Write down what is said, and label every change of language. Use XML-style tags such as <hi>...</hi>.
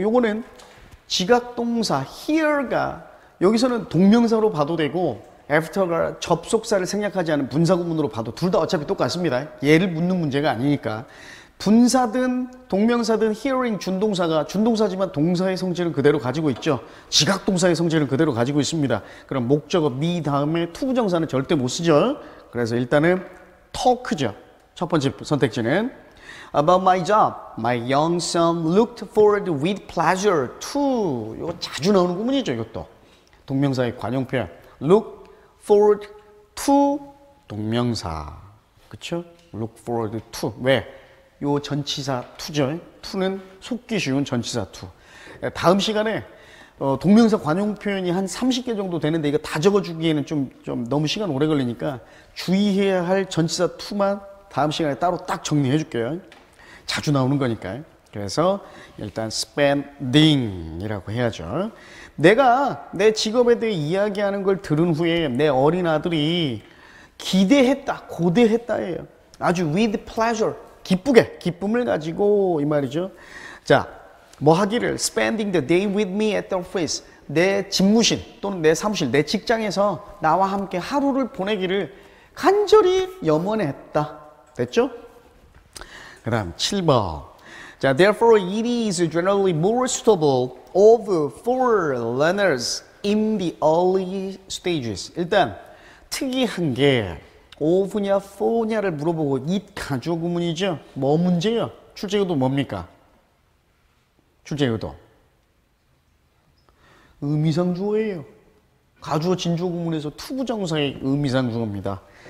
<ko>요거는 지각동사 hear가 여기서는 동명사로 봐도 되고 after가 접속사를 생략하지 않은 분사구문으로 봐도 둘 다 어차피 똑같습니다. 얘를 묻는 문제가 아니니까. 분사든 동명사든 hearing 준동사지만 동사의 성질은 그대로 가지고 있죠. 지각동사의 성질은 그대로 가지고 있습니다. 그럼 목적어 me 다음에 투부정사는 절대 못 쓰죠. 그래서 일단은 talk죠. 첫 번째 선택지는</ko> <en>About my job, my young son looked forward with pleasure to.</en> <ko>이거 자주 나오는 구문이죠. 이것도 동명사의 관용 표현.</ko> <en>Look forward to 동명사.</en> <ko>그쵸?</ko> <en>Look forward to.</en> <ko>왜? 요 전치사 to죠. to는 속기 쉬운 전치사 to. 다음 시간에 동명사 관용 표현이 한 30개 정도 되는데 이거 다 적어주기에는 좀 너무 시간 오래 걸리니까 주의해야 할 전치사 to만 다음 시간에 따로 딱 정리해 줄게요. 자주 나오는 거니까요. 그래서 일단 spending이라고 해야죠. 내가 내 직업에 대해 이야기하는 걸 들은 후에 내 어린 아들이 기대했다, 고대했다예요. 아주 with pleasure, 기쁘게, 기쁨을 가지고 이 말이죠. 자, 뭐 하기를</ko> <en>spending the day with me at the office.</en> <ko>내 집무실 또는 내 사무실, 내 직장에서 나와 함께 하루를 보내기를 간절히 염원했다. 됐죠? 그 다음 7번.</ko> <en>자, therefore it is generally more suitable for learners in the early stages.</en> <ko>일단 특이한 게 of냐 for냐를 물어보고 it 가주어 구문이죠. 뭐 문제요? 출제구도 뭡니까? 출제구도 의미상 주어예요. 가주어 진주어 구문에서 투부정사의 의미상 주어입니다.</ko>